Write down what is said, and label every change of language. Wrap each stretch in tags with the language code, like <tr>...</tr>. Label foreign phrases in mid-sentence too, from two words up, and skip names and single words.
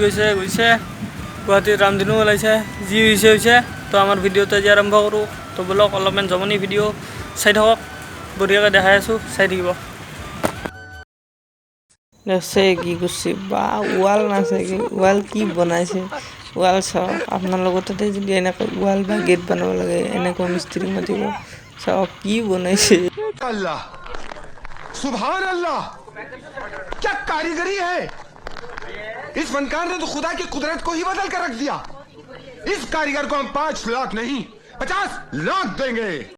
<as>গৈছে গুৱাহাটীৰ ৰামধেনু ওলাইছে যি হৈছে তো আমাৰ ভিডিঅ'টো আজি আৰম্ভ কৰোঁ তো বলক অলপমান জমনি ভিডিঅ' চাই থাকক বঢ়িয়াকৈ দেখাই আছোঁ চাই থাকিব দেখছে কি কৰিছে বা ৱাল নাচাগে ৱাল কি বনাইছে ৱাল চাওক আপোনালোকৰ তাতে যদি এনেকৈ ৱাল বা গেট বনাব লাগে এনেকৈ মিস্ত্ৰী মাতিব চাওক কি বনাইছে</as> <ar>الله سبحان الله</ar> <hi>क्या कारीगरी है इस फनकार ने तो खुदा की कुदरत को ही बदल कर रख दिया इस कारीगर को हम 5 लाख नहीं 50 लाख देंगे</hi>